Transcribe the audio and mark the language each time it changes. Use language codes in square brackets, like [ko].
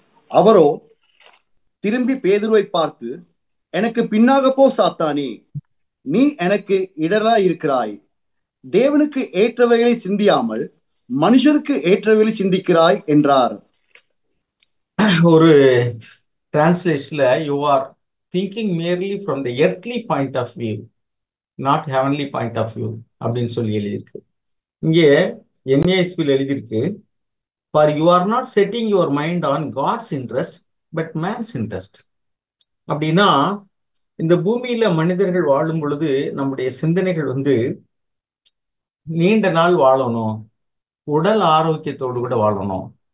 [ta] அவரோ திரும்பி பேதுருவை பார்த்து, எனக்கு பின்னாக போ சாத்தானே, நீ எனக்கு இடரா இருக்கிறாய். தேவனுக்கு ஏற்றவைகளை சிந்தியாமல் மனுஷருக்கு ஏற்றவைகளை சிந்திக்கிறாய் என்றார். ஒரு டிரான்ஸ்லேஷன்ல [en] you are thinking merely from the earthly point of view, not heavenly point of view [ta] அப்படின்னு சொல்லி எழுதியிருக்கு. இங்கே NASB எழுதியிருக்கு, [en] for you are not setting your mind on God's interest but man's interest. [ta] அப்படின்னா இந்த பூமியில மனிதர்கள் வாழும் பொழுது நம்முடைய சிந்தனைகள் வந்து நீண்ட நாள் வாழணும், உடல் ஆரோக்கியத்தோடு கூட வாழணும்.